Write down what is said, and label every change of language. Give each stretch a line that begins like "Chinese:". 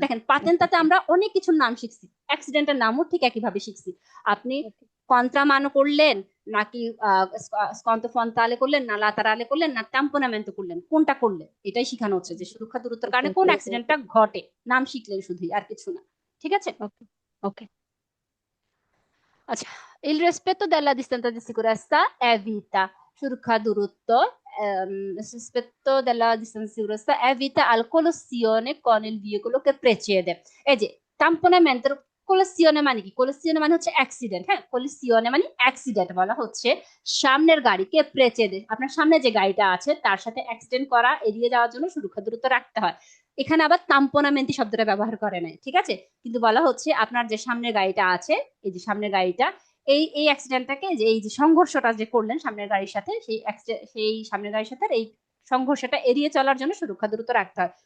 Bangla: দেখেন পাতেন্তাতে আমরা অনেক কিছুর নাম শিখছি, অ্যাক্সিডেন্টের নামও ঠিক একইভাবে শিখছি। আপনি কন্ট্রামানো করলেন নাকি স্কন্তো ফ্রন্টালে করলেন, না লাতারালে করলেন, না তাম্পোনামেন্টো করলেন, কোনটা করলেন, এটাই শেখানো হচ্ছে যে সুরক্ষা দূরত্বের কারণে কোন অ্যাক্সিডেন্টটা ঘটে, নাম শিখলেন শুধুই, আর কিছু না। ঠিক আছে? ওকে ওকে। আচ্ছা,
Italian: il rispetto della distanza di sicurezza evita
Bangla: সুরক্ষা দূরত্ব,
Italian: rispetto della distanza di sicurezza evita al colazione con il veicolo che precede।
Bangla: এই যে tamponamento, কোলাসিওনে মানে কি? কোলাসিওনে মানে হচ্ছে অ্যাক্সিডেন্ট। হ্যাঁ, কোলাসিওনে মানে অ্যাক্সিডেন্ট, বলা হচ্ছে সামনের গাড়িকে প্রেচেদে, আপনার সামনে যে গাড়িটা আছে তার সাথে অ্যাক্সিডেন্ট করা এড়িয়ে যাওয়ার জন্য সুরক্ষা দূরত্ব রাখতে হয়। এখানে আবার তাম্পোনামেন্টি শব্দটা ব্যবহার করে নাই, ঠিক আছে, কিন্তু বলা হচ্ছে আপনার যে সামনের গাড়িটা আছে, এই যে সামনের গাড়িটা, এই অ্যাক্সিডেন্টটাকে, যে এই যে সংঘর্ষটা যে করলেন সামনের গাড়ির সাথে, সেই সামনের গাড়ির সাথে এই সংঘর্ষটা এড়িয়ে চলার জন্য সুরক্ষা দূরত্ব রাখতে হয়।